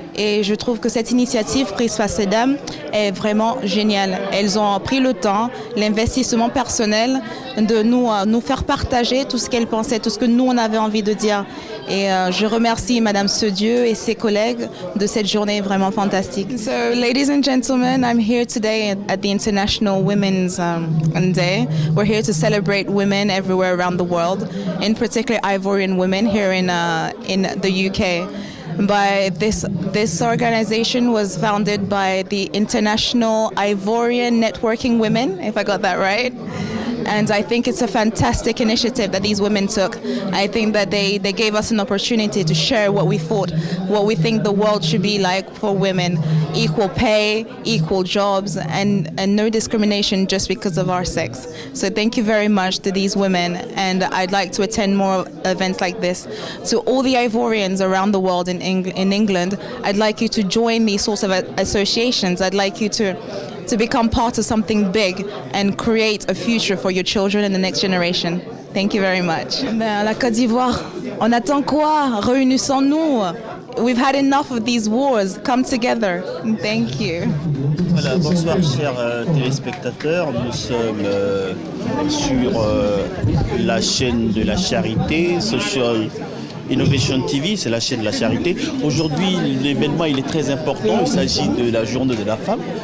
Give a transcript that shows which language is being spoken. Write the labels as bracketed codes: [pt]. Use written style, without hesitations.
[fr] Et je trouve que cette initiative prise par ces dames est vraiment géniale. Elles ont pris le temps, l'investissement personnel de nous faire partager tout ce qu'elles pensaient, tout ce que nous, on avait envie de dire. Et je remercie Madame Sedieu et ses collègues de cette journée vraiment fantastique. [en] So, ladies and gentlemen, I'm here today at the International Women's Day. We're here to celebrate women everywhere around the world, in particular Ivorian women here in the UK. But this organization was founded by the International Ivorian Networking Women, if I got that right. And I think it's a fantastic initiative that these women took. I think that they gave us an opportunity to share what we think the world should be like for women. Equal pay, equal jobs, and no discrimination just because of our sex. So thank you very much to these women, and I'd like to attend more events like this. To all the Ivorians around the world in England, I'd like you to join these sorts of associations. I'd like you to become part of something big and create a future for your children and the next generation. Thank you very much. [fr] La Côte d'Ivoire, on attend quoi? Réunissons-nous. [en] We've had enough of these wars. Come together. Thank you. [fr] Voilà, bonsoir chers téléspectateurs. Nous sommes sur la chaîne de la charité, Social Innovation TV, c'est la chaîne de la charité. Aujourd'hui, l'événement il est très important. Il s'agit de la journée de la femme.